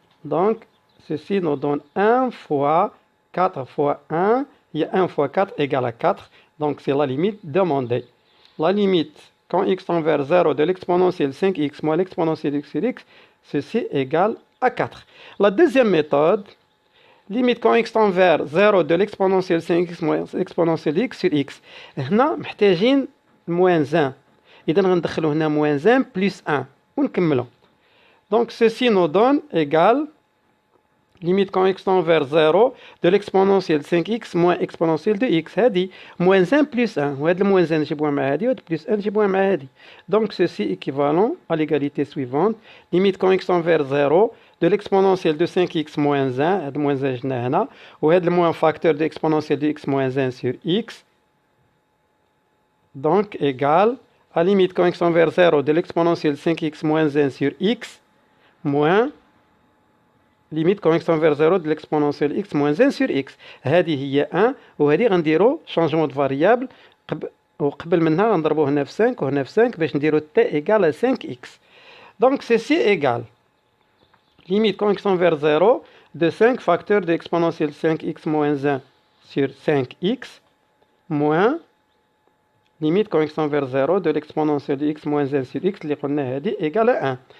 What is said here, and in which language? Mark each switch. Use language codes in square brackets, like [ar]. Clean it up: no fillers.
[fr] Donc ceci nous donne 1 fois 4 fois 1, il y a 1 fois 4 égale à 4, donc c'est la limite demandée. La limite, quand x tend vers 0 de l'exponentielle 5x moins l'exponentielle de x sur x, ceci égale à 4. La deuxième méthode, limite quand x tend vers 0 de l'exponentielle 5x moins l'exponentielle de x sur x. [ar] هنا محتاجين [fr] moins 1. [ar] إذا غندخلو هنا [fr] moins 1 plus 1 [ar] ونكملو. [fr] Donc ceci nous donne égal limite quand x tend vers 0 de l'exponentielle 5x moins exponentielle de x [ar] هذه [fr] moins 1 plus 1 [ar] وهذا الموان 1 نجيبوها مع هذه وهذا [fr] plus 1 [ar] نجيبوها مع هذه. [fr] Donc ceci équivalent à l'égalité suivante limite quand x tend vers 0 de l'exponentielle de 5x moins 1 [ar] هذا [fr] moins 1 [ar] جبناه هنا وهذا الموان [fr] facteur de exponentielle de x moins 1 sur x, donc égal à limite quand x tend vers 0 de l'exponentielle 5x moins 1 sur x moins limite quand x tend vers 0 de l'exponentielle x moins 1 sur x. [ar] هذه هي 1 وهذه غنديرو changement de variable وقبل منها غنضربو هنا في 5 وهنا في 5 باش نديرو [fr] t égale à 5x. Donc ceci égale limite quand x tend vers 0 de 5 facteurs de exponentielle 5x moins 1 sur 5x moins limite quand x tend vers 0 de l'exponentielle de x moins 1 sur x [ar] اللي قلنا هذه [fr] égale à 1.